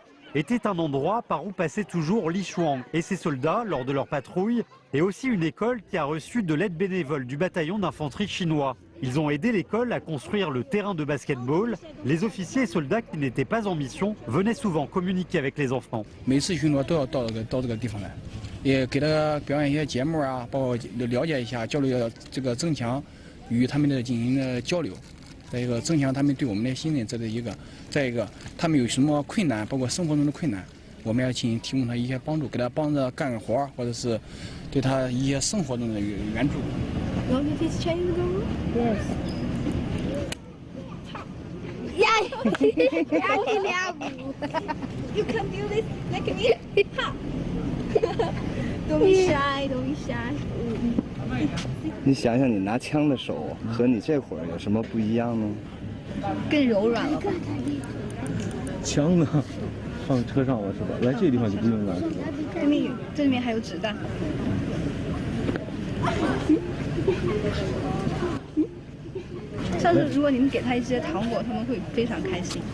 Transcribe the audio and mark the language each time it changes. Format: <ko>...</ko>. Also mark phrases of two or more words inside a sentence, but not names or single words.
<fr>était un endroit par où passaient toujours Li Chuan et ses soldats lors de leur patrouille, et aussi une école qui a reçu de l'aide bénévole du bataillon d'infanterie chinois. Ils ont aidé l'école à construire le terrain de basketball. Les officiers et soldats qui n'étaient pas en mission venaient souvent communiquer avec les enfants.</fr> <zh>每次巡逻都要到这个地方来，也给他表演一些节目啊，包括了解一下，交流这个增强与他们的进行的交流。再一个，增强他们对我们的信任，这是一个；再一个，他们有什么困难，包括生活中的困难，我们要进行提供他一些帮助，给他帮着干个活，或者是对他一些生活中的援助。</zh> <en>You can do this like me. Don't be shy, don't be shy.</en> <zh>你想想，你拿枪的手和你这会儿有什么不一样呢？更柔软了吧？枪呢？放车上了是吧？来这个地方就不用拿是吧？这面有，这里面还有子弹。上次如果你们给他一些糖果，他们会非常开心。</zh>